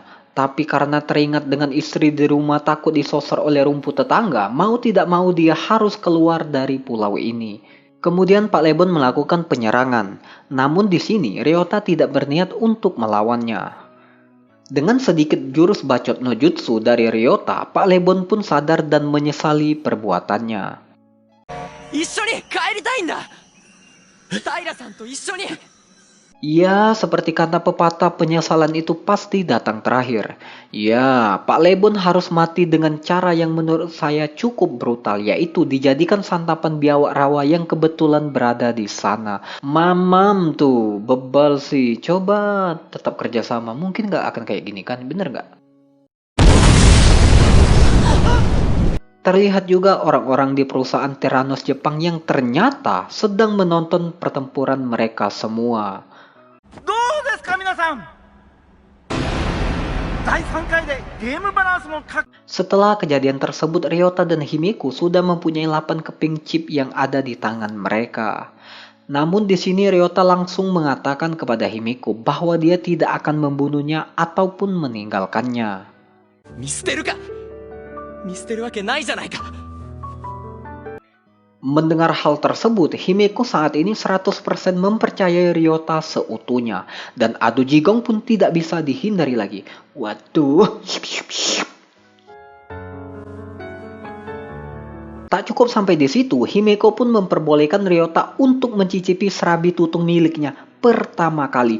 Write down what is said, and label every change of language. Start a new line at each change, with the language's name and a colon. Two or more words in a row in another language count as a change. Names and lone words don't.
Indonesian: Tapi karena teringat dengan istri di rumah takut disosor oleh rumput tetangga, mau tidak mau dia harus keluar dari pulau ini. Kemudian Pak Lebon melakukan penyerangan, namun di sini Ryota tidak berniat untuk melawannya. Dengan sedikit jurus bacot no jutsu dari Ryota, Pak Lebon pun sadar dan menyesali perbuatannya.
Japanese: 一緒に帰りたいんだ平さんと一緒に
Indonesian: Ya, seperti kata pepatah, penyesalan itu pasti datang terakhir. Ya, Pak Lebon harus mati dengan cara yang menurut saya cukup brutal, yaitu dijadikan santapan biawak rawa yang kebetulan berada di sana. Mamam tuh, bebal sih. Coba tetap kerjasama, mungkin nggak akan kayak gini kan, bener nggak? Terlihat juga orang-orang di perusahaan Theranos Jepang yang ternyata sedang menonton pertempuran mereka semua.
Japanese: どうですか皆さん第3回でゲームバランスもか
Indonesian: Setelah kejadian tersebut, Ryota dan Himeko sudah mempunyai 8 keping chip yang ada di tangan mereka. Namun di sini Ryota langsung mengatakan kepada Himeko bahwa dia tidak akan membunuhnya ataupun meninggalkannya.
Japanese: 見捨てるか見捨てるわけないじゃないか
Indonesian: Mendengar hal tersebut, Himeko saat ini 100% mempercayai Ryota seutuhnya. Dan adu jigong pun tidak bisa dihindari lagi. Waduh. Tak cukup sampai di situ, Himeko pun memperbolehkan Ryota untuk mencicipi serabi tutung miliknya pertama kali.